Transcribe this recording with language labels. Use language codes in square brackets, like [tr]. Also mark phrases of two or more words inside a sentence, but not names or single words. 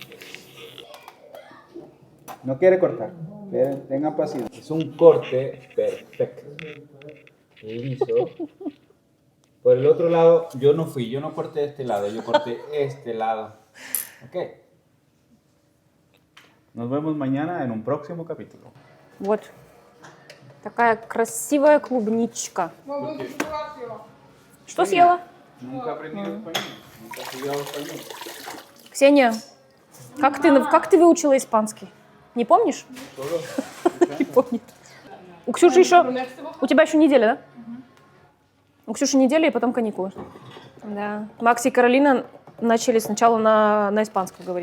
[es] No quiere cortar. Tengan paciencia. Es un corte perfecto. Liso. Por el otro lado, yo no corté este lado, yo corté este lado. Ok. Nos vemos mañana en un próximo capítulo. [ru] Вот. Такая красивая клубничка. Что съела? [es] Nunca aprendí español. Nunca estudiado español. [ru] Ксения, как ты выучила испанский? Не помнишь? Не помнит. У Ксюши еще... У тебя еще неделя, да? У Ксюши неделя и потом каникулы. Да. Макс и Каролина начали сначала на испанском говорить.